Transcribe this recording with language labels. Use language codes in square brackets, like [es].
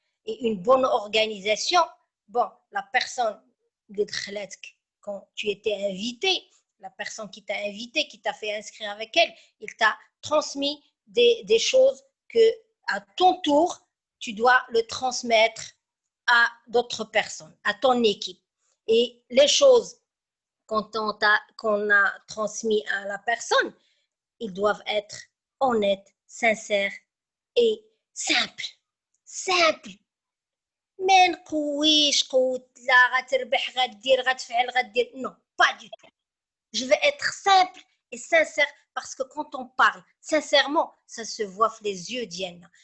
[fr] Et une bonne organisation, bon, la personne quand tu étais invité, la personne qui t'a invité, qui t'a fait inscrire avec elle, il t'a transmis des choses que à ton tour, tu dois le transmettre à d'autres personnes, à ton équipe. Et les choses qu'on a transmis à la personne, ils doivent être honnêtes, sincères et simples. Simples. [ar] ما نقويش قوت لا غتربح غدير غتفعل غدير. [fr] Non, pas du tout. Je vais être simple et sincère parce que quand on parle sincèrement, ça se voit les yeux d'Yann.